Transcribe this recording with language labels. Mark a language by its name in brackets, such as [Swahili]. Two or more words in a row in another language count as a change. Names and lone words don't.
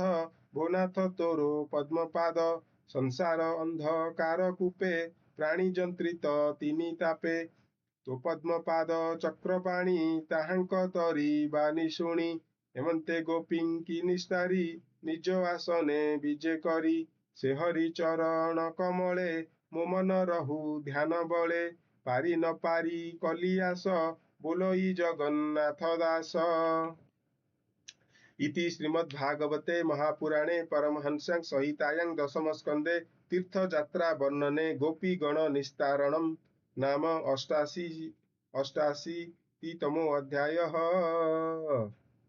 [Odia] ଭୋନାଥ ତୋର ପଦ୍ମପାଦ ସଂସାର ଅନ୍ଧକାର କୂପେ ପ୍ରାଣୀ ଯନ୍ତ୍ରିତ ତିନି ତାପେ ତୋ ପଦ୍ମପାଦ ଚକ୍ରପାଣି ତାହାଙ୍କ ତରି ବାଣୀ ଶୁଣି ଏମନ୍ତେ ଗୋପୀଙ୍କି ନିସ୍ତାରି ନିଜ ଆସନେ ବିଜେ କରି ସେ ହରି ଚରଣ କମଳେ ମୋ ମନ ରହୁ ଧ୍ୟାନ ବଳେ ପାରି ନ ପାରି କଲି ଆସ ବୋଲଇ ଜଗନ୍ନାଥ ଦାସ। [Sanskrit] इति श्रीमद्भागवते महापुराणे परमहंस्यां संहितायां दशमस्कन्धे तीर्थयात्रा वर्णने गोपीगण निस्तारणं नाम अष्टाशीतितमो अध्यायः।